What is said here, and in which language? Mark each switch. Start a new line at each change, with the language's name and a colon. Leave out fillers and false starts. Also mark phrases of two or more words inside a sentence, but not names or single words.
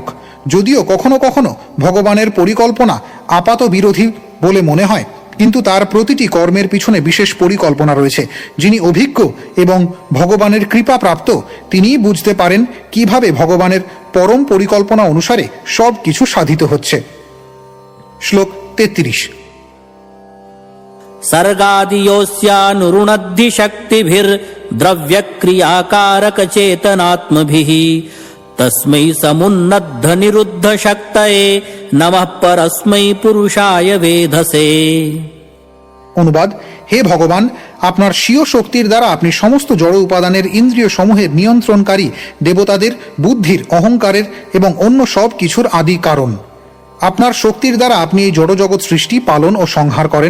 Bangla: যদিও কখনো কখনো ভগবানের পরিকল্পনা আপাত বিরোধী বলে মনে হয়, কিন্তু তার প্রতিটি কর্মের পিছনে বিশেষ পরিকল্পনা রয়েছে। যিনি অভিজ্ঞ এবং ভগবানের কৃপা প্রাপ্ত, তিনিই বুঝতে পারেন কিভাবে ভগবানের পরম পরিকল্পনা অনুসারে সব কিছু সাধিত হচ্ছে। শ্লোক ৩৩।
Sanskrit: सर्गादियोऽस्यानुरुणद्धि शक्तिभिर्द्रव्यक्रियाकारकचेतनात्मभिः तस्मै समुन्नद्ध निरुद्ध शक्तये नमः परस्मै पुरुषाय वेधसे।
Bangla: অনুবাদ: হে ভগবান, আপনার স্বীয় শক্তির দ্বারা আপনি সমস্ত জড় উপাদানের ইন্দ্রিয় সমূহের নিয়ন্ত্রণকারী, দেবতাদের বুদ্ধির, অহংকারের এবং অন্য সব কিছুর আদি কারণ। আপনার শক্তির দ্বারা আপনি এই জড়জগৎ সৃষ্টি, পালন ও সংহার করেন।